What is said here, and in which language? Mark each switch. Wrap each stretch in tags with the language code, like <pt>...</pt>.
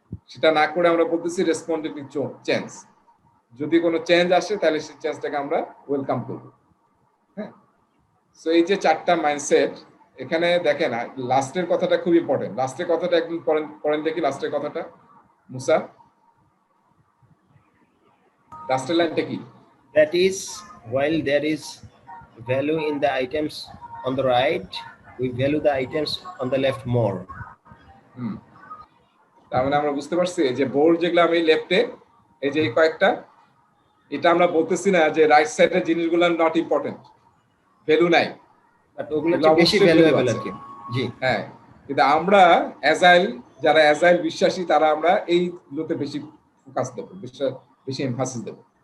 <bn>সেটা না করে আমরা বলতেছি রেসপন্ডিং টু চেঞ্জ। যদি কোনো চেঞ্জ আসে তাহলে সেই চেঞ্জটাকে আমরা ওয়েলকাম করব। হ্যাঁ, সো এই যে 4টা মাইন্ডসেট, এখানে দেখেন লাস্টের কথাটা খুব ইম্পর্টেন্ট। লাস্টের কথাটা একদম পড়েন দেখি, লাস্টের কথাটা মুসা, লাস্টের লাইনটা কি?</bn> <en>That is, while there is value in the items on the right, we value the items on the left more.</en> <bn>তার মানে আমরা বুঝতে পারছি যে বোর্ড যেগুলো আমি লেফটে, এই যে এই কয়েকটা, এটা আমরা বলতেছি না যে রাইট সাইডের জিনিসগুলো নট ইম্পর্টেন্ট, ভ্যালু নাই, But ওগুলো হচ্ছে বেশি ভ্যালুয়েবল আর কি। জি হ্যাঁ, কিন্তু আমরা অ্যাজাইল, যারা অ্যাজাইল বিশ্বাসী, তারা আমরা এইগুলোতে বেশি ফোকাস দেবো, বেশি এমফাসিস দেবো।</bn>